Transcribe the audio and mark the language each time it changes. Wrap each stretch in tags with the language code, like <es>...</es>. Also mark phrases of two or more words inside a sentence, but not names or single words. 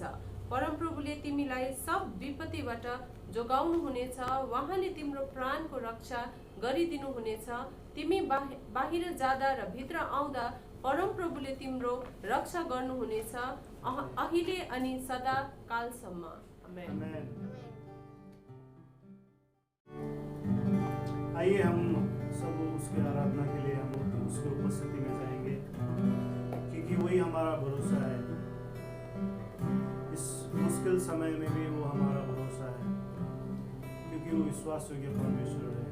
<ne>परमप्रभुले तिमीलाई सब विपत्तिबाट जोगाउनुहुनेछ, उहाँले तिम्रो प्राणको रक्षा गरिदिनुहुनेछ। तिमी बाहिर जाँदा र भित्र आउँदा परमप्रभुले तिम्रो रक्षा गर्नुहुनेछ, अहिले अनि सदा कालसम्म। आमेन।</ne> <hi>आइए हम सब उसके आराधना के लिए हम उसके उपस्थिति में जाएंगे क्योंकि वही हमारा भरोसा है। इस मुश्किल समय में भी वो हमारा भरोसा है क्योंकि वो विश्वास योग्य परमेश्वर है।</hi>